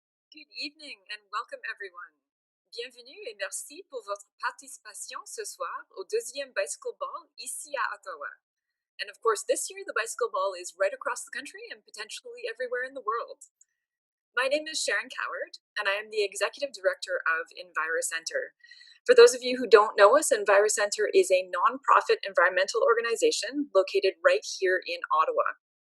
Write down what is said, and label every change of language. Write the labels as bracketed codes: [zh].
[en] Good evening and welcome everyone. [fr] Bienvenue et merci pour votre participation ce soir au deuxième Bicycle Ball ici à Ottawa. [en] And of course, this year the Bicycle Ball is right across the country and potentially everywhere in the world. My name is Sharon Coward, and I am the Executive Director of EnviroCentre. For those of you who don't know us, EnviroCentre is a nonprofit environmental organization located right here in Ottawa.